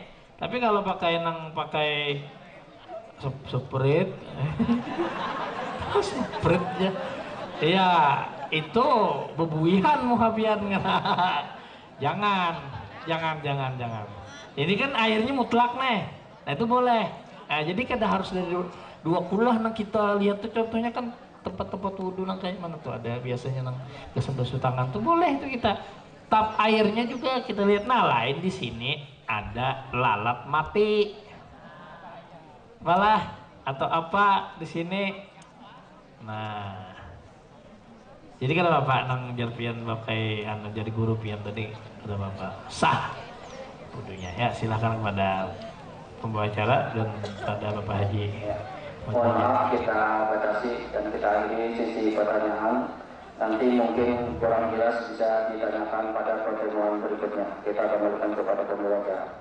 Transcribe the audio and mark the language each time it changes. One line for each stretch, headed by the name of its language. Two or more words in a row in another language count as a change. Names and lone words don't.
Banjar: Tapi kalau pakai Sprite Sprite ya itu bebuihan muhabian. jangan ini kan airnya mutlak nih. Nah, itu boleh. Nah, jadi kada harus dari dua kulah. Nah, kita lihat tuh contohnya kan tempat-tempat wudhu nang kayak mana tuh ada biasanya nang basuh tangan tuh boleh tuh kita tap airnya juga kita lihat. Nah, lain di sini ada lalat mati malah atau apa di sini. Nah, jadi kan bapak nang jar pian pakai jadi guru pian tadi ada bapak sah wudhunya. Ya,
Indonesian: silakan kepada pembawa acara dan pada Bapak Haji. Mohon maaf kita batasi dan kita akhiri sesi pertanyaan. Nanti mungkin kurang jelas bisa ditanyakan pada pertemuan berikutnya. Kita kembalikan kepada pembawa acara.